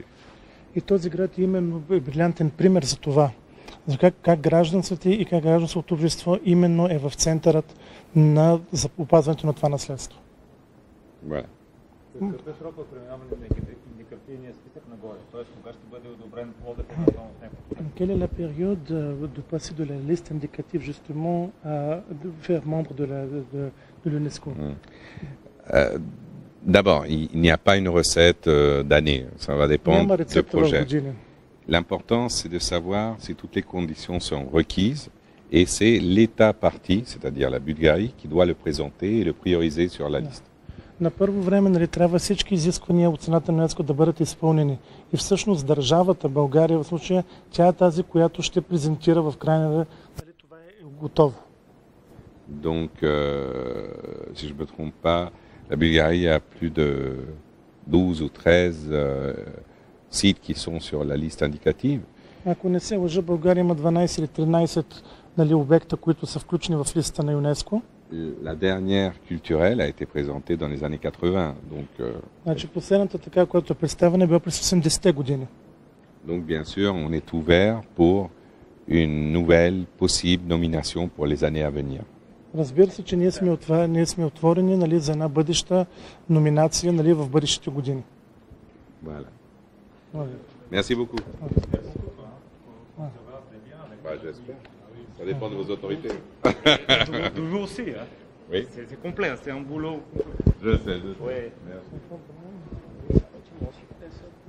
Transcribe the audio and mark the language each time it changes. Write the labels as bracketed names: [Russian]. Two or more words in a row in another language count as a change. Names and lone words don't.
[Bulgarian] И този град е именно брилянтен пример за това. За как гражданството и как гражданското общество именно е в центърът на опазването на това наследство. [French] Voilà. [Bulgarian] Какъв е срокът преминаване на индикативния списък нагоре? Тоест, кога ще бъде одобрен плодът на ново с него? [French] Quelle est la période de passer de la liste indicative justement à de faire membre de l'UNESCO? D'abord, il n'y a pas une recette d'année, ça va dépendre du projet. L'important, c'est de savoir si toutes les conditions sont requises et c'est l'État partie, c'est-à-dire la Bulgarie, qui doit le présenter et le prioriser sur la liste. [Bulgarian] На първо време трябва всички изисквания от цената на ЮНЕСКО да бъдат изпълнени. И всъщност държавата, България в случая, тя е тази, която ще презентира в крайна дали това е готово. [French] Donc, si je ne me trompe pas, la Bulgarie a plus de 12 ou 13 sites qui sont sur la liste indicative. [Bulgarian] Ако не се лъжа, България има 12 или 13 обекта, които са включени в листата на ЮНЕСКО. [French] La dernière culturelle a été présentée dans les années 80. Donc, [Bulgarian] значи последната така, която е представена, е била през 80-те години. [French] Donc, bien sûr, on est ouvert pour une nouvelle possible nomination pour les années à venir. [Bulgarian] Разбира се, че ние сме отворени за една бъдеща номинация в бъдещите години. [French] Voilà. Merci beaucoup. J'espère. Ça dépend de vos autorités. De vous aussi, hein? Oui. C'est complet, c'est un boulot. Je sais. Oui. Merci.